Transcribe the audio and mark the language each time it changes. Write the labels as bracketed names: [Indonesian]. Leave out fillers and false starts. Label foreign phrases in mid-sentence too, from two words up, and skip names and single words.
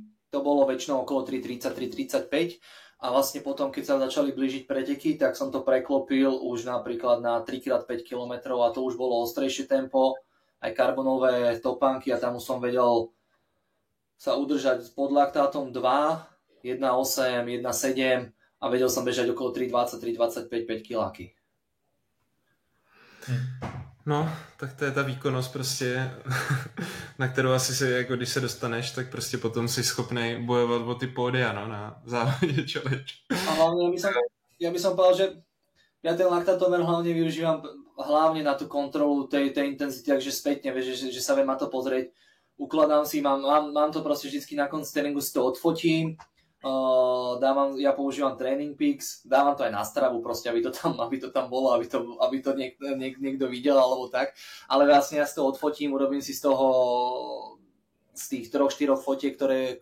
[Slovak] To bolo väčšinou okolo 3,30, 3,35 a vlastne potom, keď sa začali blížiť preteky, tak som to preklopil už napríklad na 3x5 km a to už bolo ostrejšie tempo, aj karbonové topánky a tam už som vedel sa udržať pod laktátom 2, 1,8, 1,7 a vedel som bežať okolo 3,20, 3,25, 5 kiláky. [Czech] No, tak to je ta výkonnost prostě, na kterou asi si, jako když se dostaneš, tak prostě potom si schopnej bojovat o ty pódia, no, na závodě challenge. [Slovak] A hlavne ja by som povedal, že ja ten laktátomer hlavne využívam hlavne na tú kontrolu tej intenzity, takže spätne, vieš, že sa viem na to pozrieť. Ukladám si, mám to proste vždycky na konci tréningu, si to odfotím, ja používam Training Peaks, dávam to aj na Stravu proste, aby to tam bolo, aby to niekto videl alebo tak, ale vlastne ja si to odfotím, urobím si z tých 3-4 fotiek, ktoré